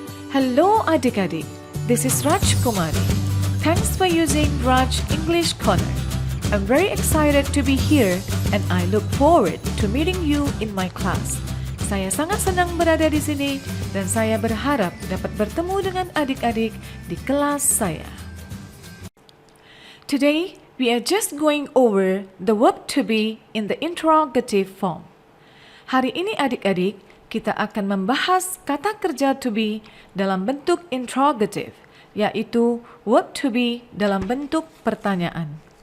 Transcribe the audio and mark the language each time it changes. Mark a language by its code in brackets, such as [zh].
[en] Hello adik-adik, this is Raj Kumari. Thanks for using Raj English Corner. I'm very excited to be here and I look forward to meeting you in my class. [id] Saya sangat senang berada di sini dan saya berharap dapat bertemu dengan adik-adik di kelas saya. [en] Today, we are just going over the verb to be in the interrogative form. [id] Hari ini adik-adik, kita akan membahas kata kerja to be dalam bentuk interrogative, yaitu verb to be dalam bentuk pertanyaan.